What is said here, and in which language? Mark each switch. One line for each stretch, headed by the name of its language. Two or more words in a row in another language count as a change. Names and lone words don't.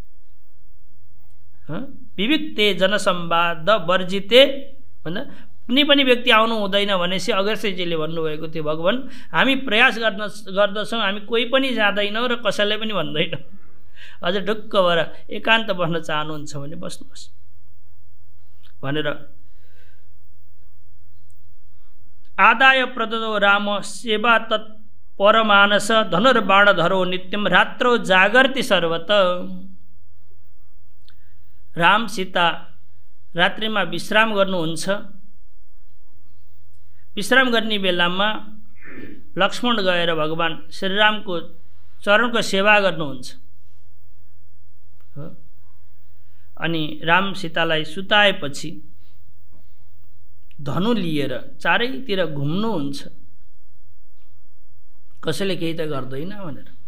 Sanskrit: विविक्ते जनसम्वाद वर्जिते
Nepali: भन्दा कुनै पनि व्यक्ति आउनु हुँदैन भनेपछि अगस्त्यजीले भन्नुभएको थियो, भगवान् हामी प्रयास गर्दछौँ, हामी कोही पनि जाँदैनौँ र कसैलाई पनि भन्दैनौँ। अझ ढुक्क भएर एकान्त बस्न चाहनुहुन्छ भने बस्नुहोस् भनेर।
Sanskrit: आदाय प्रददो राम सेवा तत् परमानस धनुर्बाणधरो नित्यम रात्रौ जागर्ति सर्वत।
Nepali: राम सीता रात्रिमा विश्राम गर्नुहुन्छ। विश्राम गर्ने बेलामा लक्ष्मण गएर भगवान श्रीरामको चरणको सेवा गर्नुहुन्छ। अनि राम सीतालाई सुताएपछि धनु लिएर चारैतिर घुम्नुहुन्छ, कसैले केही त गर्दैन भनेर।